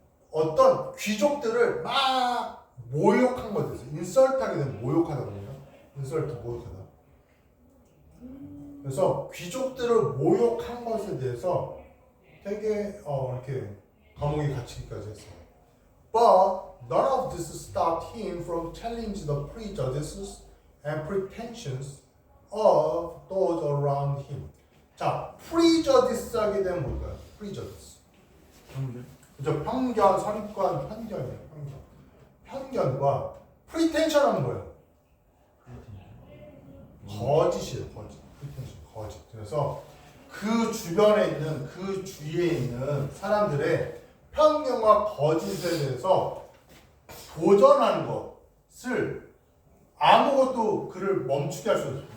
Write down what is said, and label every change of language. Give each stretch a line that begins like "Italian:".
Korean: 어떤 귀족들을 막 모욕한 것에 대해서 인설트하게 되면 모욕하다거든요. 모욕하다. 그래서 귀족들을 모욕한 것에 대해서 되게 이렇게 감옥에 갇히기까지 했어요.
English: But none of this stopped him from challenging the prejudices and pretensions of those around him.
Korean: 자, prejudice 하게 되면 뭘까요? prejudice. 그죠? 편견, 선입관, 편견이에요. 편견과 pretension 하는 거예요. 거짓이에요. 거짓. 그래서 그 주변에 있는, 그 주위에 있는 사람들의 편견과 거짓에 대해서 도전하는 것을 아무것도 그를 멈추게 할 수 없어요.